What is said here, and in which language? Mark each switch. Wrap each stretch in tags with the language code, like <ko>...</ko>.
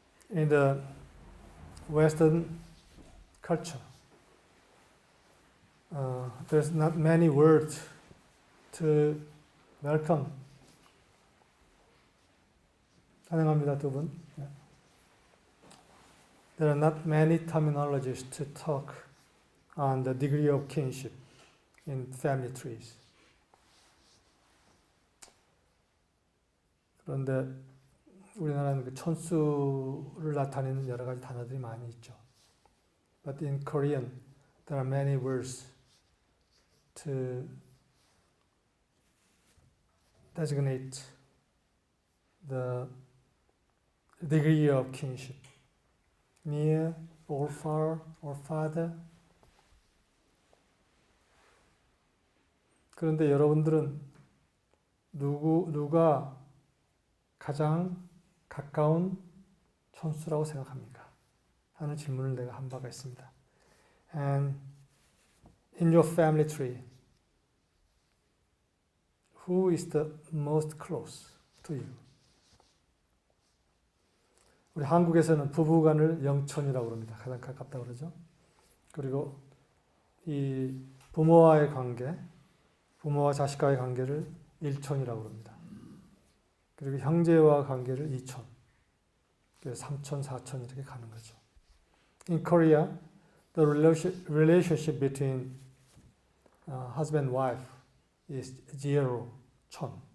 <en>In the Western culture, there's not many words to welcome.</en> <ko>가능합니다, 두 분.</ko> <en>There are not many terminologies to talk on the degree of kinship in family trees.</en> <ko>그런데 우리나라는 그 촌수를 나타내는 여러 가지 단어들이 많이 있죠.</ko> <en>But in Korean, there are many words to designate the degree of kinship. Near, or far, or farther.</en> <ko>그런데 여러분들은 누가 가장 가까운 촌수라고 생각합니까? 하는 질문을 내가 한 바가 있습니다.</ko> <en>And in your family tree, who is the most close to you?</en> <ko>우리 한국에서는 부부간을 영촌이라고 그럽니다. 가장 가깝다고 그러죠. 그리고 이 부모와의 관계, 부모와 자식과의 관계를 일촌이라고 그럽니다. 그리고 형제와 관계를 이촌, 그래서 삼촌, 사촌 이렇게 가는 거죠.</ko> <en>In Korea, the relationship between husband and wife is zero, 촌.</en>